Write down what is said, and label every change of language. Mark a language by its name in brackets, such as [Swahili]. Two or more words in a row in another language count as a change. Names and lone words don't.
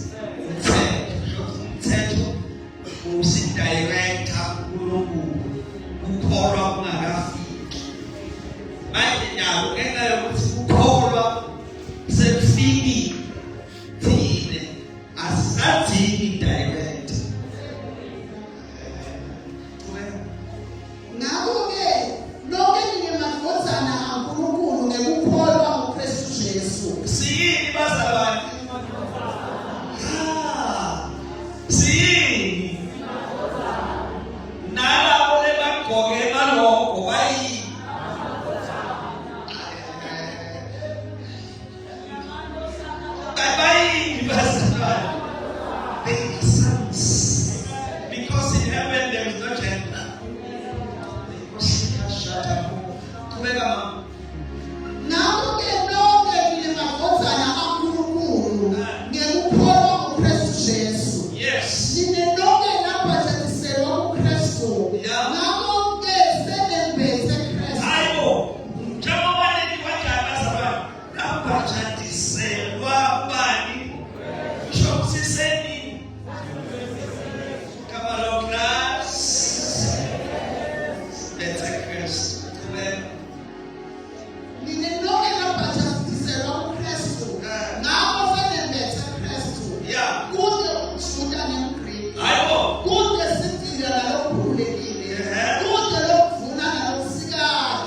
[Swati] Umthetho usidirector kuNkulunkulu ukukholwa kungakafiki. Manje nyalo ngenxa yokuthi ukukholwa sekufikile thina asisadingi director. Ngakho-ke lonke ningemadvodzana kaNkulunkulu ngekukholwa kuKristu Jesu. Siyini bazalwane? Siyini? Nalabo lebagqoke maloko bayini? Bayini bazalwane? [English] They are sons. Because in heaven there is no gender. [Swati] Ngakho-ke lonke ningemadvodzana kaNkulunkulu ngekukholwa kuKristu Jesu. [English] Yes. [Swati] Nine lonke labhatathiselwa kuKristu. Ngakho-ke senembethe Kristu. Hayibo, njengoba leli kanjani bazalwane? Labhatathiselwa bani? Kusho ukuthi seni? [English] Come along class. Let's take Christ. [Swati] Nine lonke labhatathiselwa kuKristu. Ngakho senembethe Kristu. [English] Yeah. [Swati] Kude umJuda nemGreki. Hayibo. Kude sidila nalokhululekile. Kude lokuvuna nalokusikazi.